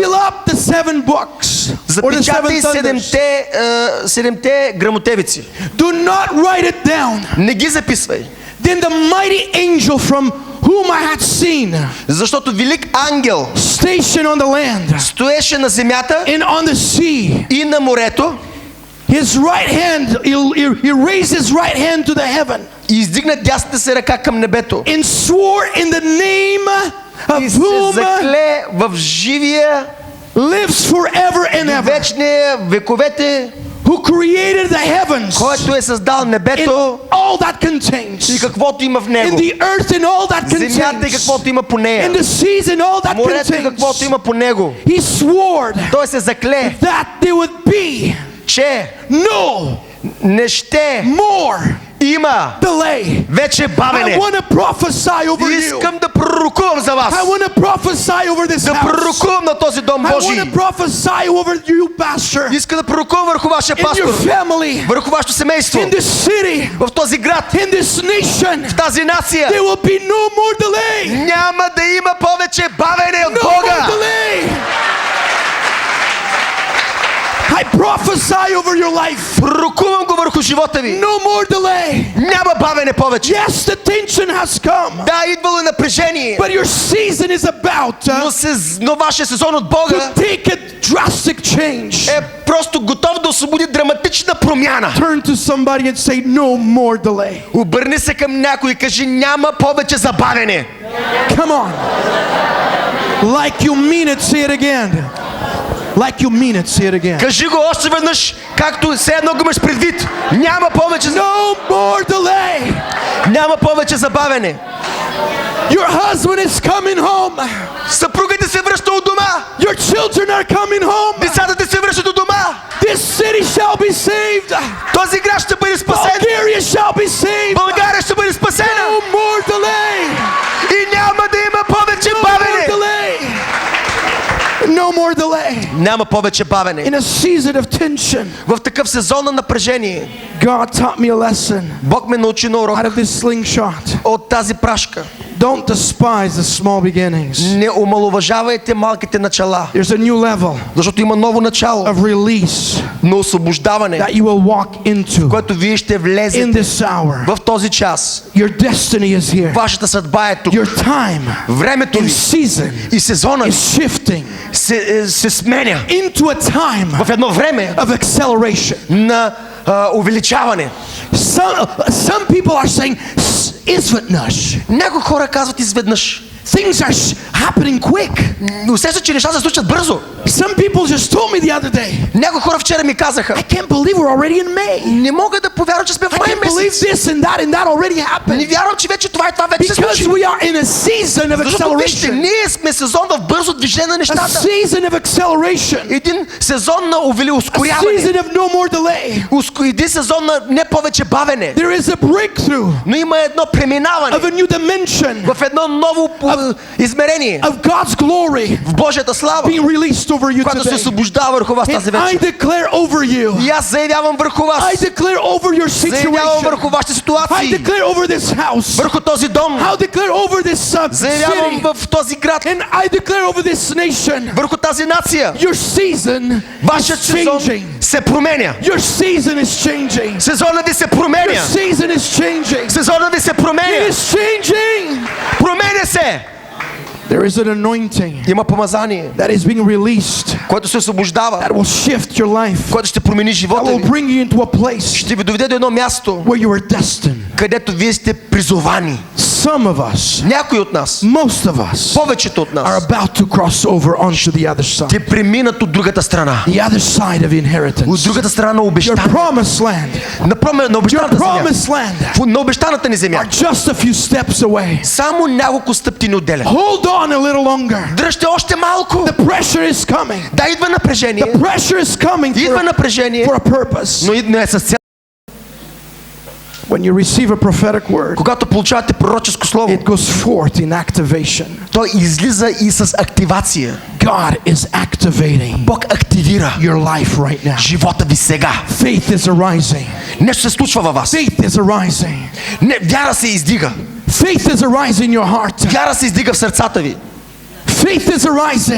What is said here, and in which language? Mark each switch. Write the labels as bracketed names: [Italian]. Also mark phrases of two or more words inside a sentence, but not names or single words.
[English] Seal up the seven books. [Bulgarian] Запечатай седемте гръмотевици. [English] Do not write it down. [Bulgarian] Не ги записвай. [English] Then the mighty angel from whom I had seen. [Bulgarian] Защото велик ангел [English] stationed on the land. [Bulgarian] Стоеше на земята [English] and on the sea. [Bulgarian] И на морето. [English] His right hand, he raised his right hand to the heaven. [Bulgarian] И издигна дясната си ръка към небето. [English] And swore in the name of whom [Bulgarian] закле в живия [English] lives forever and ever. [Bulgarian] Вечния вековете. [English] Who created the heavens. [Bulgarian] Който е създал небето. [English] And all that contains. [Bulgarian] И каквото има в него. [English] And the earth and all that contains. [Bulgarian] Земята и каквото има по нея. [English] And the seas and all that contains. [Bulgarian] Морето и каквото има по него. [English] He swore. [Bulgarian] Той се закле. [English] That there would be. [Bulgarian] Че не ще [English] more [Bulgarian] има [English] delay. [Bulgarian] Вече бавене. [English] I want to prophesy over you. [Bulgarian] Искам да пророкувам за вас. [English] I want to prophesy over this house. [Bulgarian] Да пророкувам на този дом Божий. [English] I want to prophesy over you, pastor. [Bulgarian] Искам да пророкувам върху вашия пастор. [English] In your family. [Bulgarian] Върху вашето семейство. [English] In this city. [Bulgarian] В този град. [English] In this nation. [Bulgarian] В тази нация. [English] There will be no more delay. [Bulgarian] Няма да има повече бавене от Бога. No more delay. [English] I prophesy over your life. [Bulgarian] Пророкувам го върху живота ви. [English] No more delay. [Bulgarian] Няма бавене повече. [English] Yes, the tension has come. [Bulgarian] Да, идвало е напрежение. [English] But your season is about [Bulgarian] но вашия сезон от Бога [English] to take a drastic drastic change. [Bulgarian] Е просто готов да освободи драматична промяна. [English] Turn to somebody and say, no more delay. [Bulgarian] Обърни се към някой и кажи, няма повече забавяне. [English] Come on. Like you mean it, say it again. Like you mean it, say it again. [Bulgarian] Кажи го още веднъж, както все едно го имаш предвид. Няма повече. [English] No more delay. [Bulgarian] Няма повече забавяне. [English] Your husband is coming home. [Bulgarian] Съпругът ти се връща от дома. [English] Your children are coming home. [Bulgarian] Децата ти се връщат от дома. [English] This city shall be saved. [Bulgarian] Този град ще бъде спасен. [English] Bulgaria shall be saved. [Bulgarian] България ще бъде спасена. [English] No more delay. [Bulgarian] И няма да има повече бавене. [English] No more delay. [Bulgarian] Няма повече бавене. [English] In a season of tension, [Bulgarian] в такъв сезон на напрежение, [English] God taught me a lesson. [Bulgarian] Бог ме научи на урок [English] out of this slingshot. [Bulgarian] от тази прашка. [English] Don't despise the small beginnings. [Bulgarian] Не омаловажавайте малките начала. [English] There's a new level, [Bulgarian] защото има ново начало, [English] of release, [Bulgarian] на освобождаване, [English] that you will walk into, [Bulgarian] което вие ще влезете [English] in this hour. [Bulgarian] в този час. [English] Your destiny is here. [Bulgarian] Вашата съдба е тук. [English] Your time, [Bulgarian] времето ви [English] season, [Bulgarian] и сезонът [English] is shifting [Bulgarian] се сменя [English] into a time [Bulgarian] в едно време [English] of acceleration. [Bulgarian] на увеличаване. [English] Some people are saying, [Bulgarian] изведнъж. Някои хора казват изведнъж. [English] Things are happening quick. [Bulgarian] Усещат, че нещата се случват бързо. [English] Some people just told me the other day. [Bulgarian] Някои хора вчера ми казаха. [English] I can't believe we're already in May. [Bulgarian] Не мога да повярвам, че сме в май месец. [English] I can't believe this and that already happened. [Bulgarian] Не вярвам, че вече това вече се случи. [English] Because we are in a season of acceleration. [Bulgarian] Ние сме сезон в бързо движение на нещата. [English] A season of acceleration. [Bulgarian] Един сезон на ускоряване. [English] A season of no more delay. [Bulgarian] Един сезон на не повече бавене. [English] There is a breakthrough. [Bulgarian] Но има едно преминаване. [English] Of a new dimension. [Bulgarian] В едно ново измерение. [English] Of God's glory. [Bulgarian] В Божията слава. [English] Being released over you [Bulgarian] която се [English] today. [Bulgarian] освобождава върху вас тази вечер. [English] I declare over you. [Bulgarian] И аз заявявам върху вас. [English] I declare over your situation. [Bulgarian] Заявявам върху вашите ситуации. [English] I declare over this house. [Bulgarian] Върху този дом. [English] I declare over this [Bulgarian] заявявам [English] city. [Bulgarian] в този град. [English] And I declare over this nation. [Bulgarian] Върху тази нация. [English] Your season [Bulgarian] вашият сезон се променя. [English] Your season is changing. [Bulgarian] Сезонът ви се променя. [English] Your season is changing. [Bulgarian] Сезонът ви се променя. [English] It is changing. [Bulgarian] Променя се. [English] There is an anointing. [Bulgarian] Има помазание. [English] That is being released. [Bulgarian] което се освобождава. [English] That will shift your life. [Bulgarian] което ще промени живота ви. [English] That will bring you into a place. [Bulgarian] Ще ви доведе до едно място. [English] Where you are destined. [Bulgarian] където вие сте призовани. [English] Some of us, [Bulgarian] някои от нас, [English] most of us, [Bulgarian] повечето от нас, [English] are about to cross over onto the other side. [Bulgarian] Те преминат от другата страна. [English] The other side of inheritance. [Bulgarian] От другата страна на обещание. [English] Your promised land. [Bulgarian] На обещаната земя. На обещаната ни земя. [English] Are just a few steps away. [Bulgarian] Само няколко стъпки ни отделят. [English] Hold on a little longer. [Bulgarian] Дръжте още малко. [English] The pressure is coming. [Bulgarian] Да, идва напрежение. [English] The pressure is coming. [Bulgarian] Идва напрежение. [English] For a purpose. [Bulgarian] Но идва с цел. [English] When you receive a prophetic word, [Bulgarian] когато получавате пророческо слово, [English] it goes forth in activation. [Bulgarian] той излиза и с активация. [English] God is activating. [Bulgarian] Бог активира [English] your life right now. [Bulgarian] живота ви сега. [English] Faith is arising. [Bulgarian] Нещо се случва във вас. [English] Faith is arising. [Bulgarian] Вяра се издига. [English] Faith is arising in your heart. [Bulgarian] Вяра се издига в сърцата ви. [English] Faith is arising.